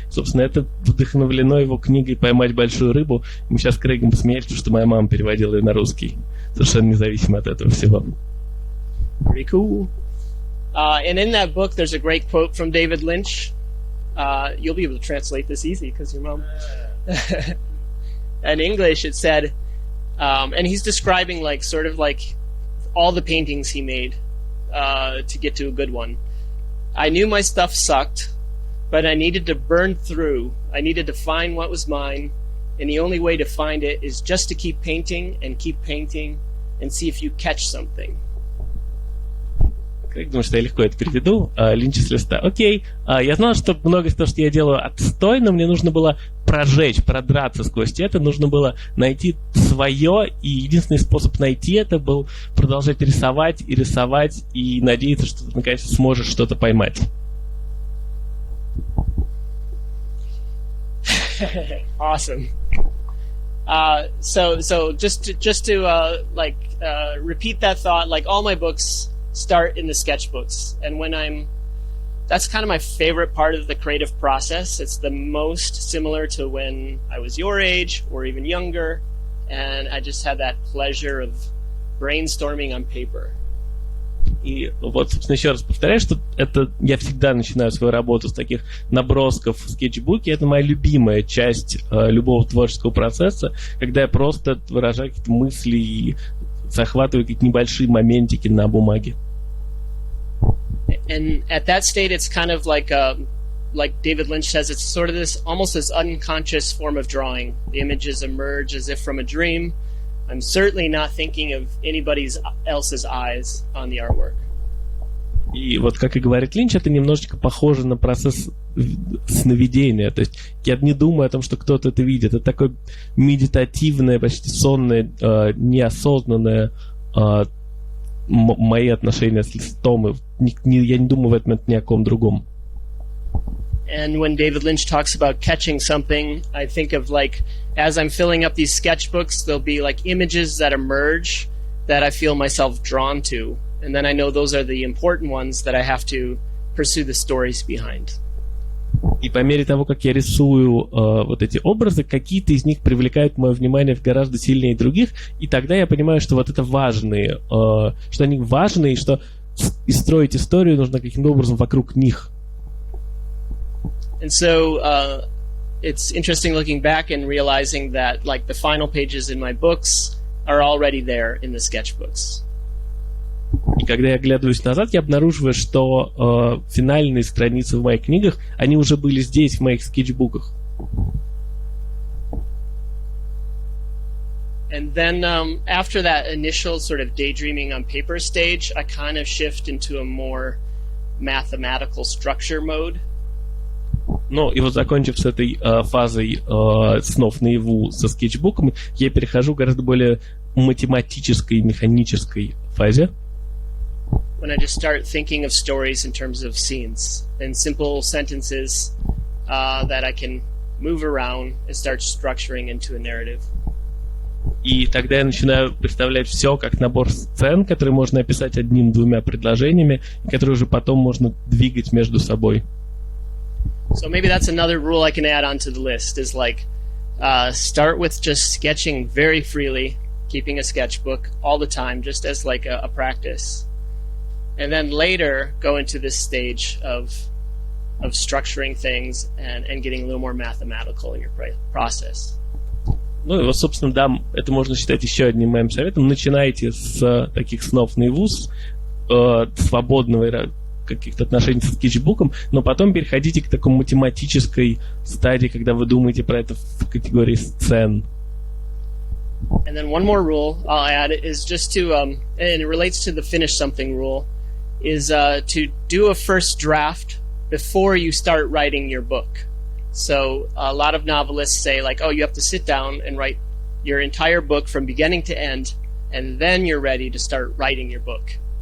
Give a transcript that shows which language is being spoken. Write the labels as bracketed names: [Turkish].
[Russian] Собственно, это вдохновлено его книгой «Поймать большую рыбу». Мы сейчас с Крейгом посмеялись, потому что моя мама переводила ее на русский. Совершенно независимо от этого всего. [English] Pretty cool. And in that book, there's a great quote from David Lynch. You'll be able to translate this easy because your mom... In English, it said, and he's describing like sort of like all the paintings he made to get to a good one. I knew my stuff sucked, but I needed to burn through. I needed to find what was mine, and the only way to find it is just to keep painting and see if you catch something. [Russian] Как думаю, что я легко это переведу? Линч с листа. Окей. Я знал, что многое из того, что я делаю, отстой, но мне нужно было продраться сквозь это, нужно было найти свое, и единственный способ найти это был продолжать рисовать и надеяться, что ты наконец сможешь что-то поймать. [English] Awesome. So just to repeat that thought, like all my books start in the sketchbooks, and that's kind of my favorite part of the creative process. It's the most similar to when I was your age or even younger, and I just had that pleasure of brainstorming on paper. [Russian] И вот, собственно, еще раз повторяю, что это я всегда начинаю свою работу с таких набросков в скетчбуке. Это моя любимая часть любого творческого процесса, когда я просто выражаю какие-то мысли и захватываю какие-то небольшие моментики на бумаге. [English] And at that state, it's kind of like David Lynch says, it's sort of almost this unconscious form of drawing. The images emerge as if from a dream. I'm certainly not thinking of anybody else's eyes on the artwork. [Russian] И вот, как и говорит Линч, это немножечко похоже на процесс сновидения. То есть я не думаю о том, что кто-то это видит. Это такое медитативное, почти сонное, неосознанное мои отношения с листом. Я не думаю в этот момент ни о ком другом. [English] And when David Lynch talks about catching something, I think of like, as I'm filling up these sketchbooks, there'll be like images that emerge that I feel myself drawn to. And then I know those are the important ones that I have to pursue the stories behind. [Russian] И по мере того, как я рисую вот эти образы, какие-то из них привлекают мое внимание гораздо сильнее других, и тогда я понимаю, что вот это важные, что они важные, и что и строить историю нужно каким-то образом вокруг них. [English] And so it's interesting looking back and realizing that like the final pages in my books are already there in the sketchbooks. [Russian] И когда я оглядываюсь назад, я обнаруживаю, что финальные страницы в моих книгах, они уже были здесь, в моих скетчбуках. [English] And then after that initial sort of daydreaming on paper stage, I kind of shift into a more mathematical structure mode. [Russian] Ну, и вот закончив с этой фазой снов наяву со скетчбуком, я перехожу к гораздо более математической, механической фазе. [English] When I just start thinking of stories in terms of scenes and simple sentences that I can move around and start structuring into a narrative. [Russian] И тогда я начинаю представлять все как набор сцен, которые можно описать одним-двумя предложениями, и которые уже потом можно двигать между собой. [English] So maybe that's another rule I can add onto the list is like start with just sketching very freely, keeping a sketchbook all the time, just as like a practice. And then later go into this stage of structuring things and getting a little more mathematical in your process. [Russian] Ну и вот, собственно, да, это можно считать еще одним моим советом. Начинайте с таких снов наяву, с свободного каких-то отношений со скетчбуком, но потом переходите к такой математической стадии, когда вы думаете про это в категории сцен. [English] And then one more rule I'll add is just to, and it relates to the finish something rule, is to do a first draft before you start writing your book. So a lot of novelists say like, oh, you have to sit down and write your entire book from beginning to end, and then you're ready to start writing your book.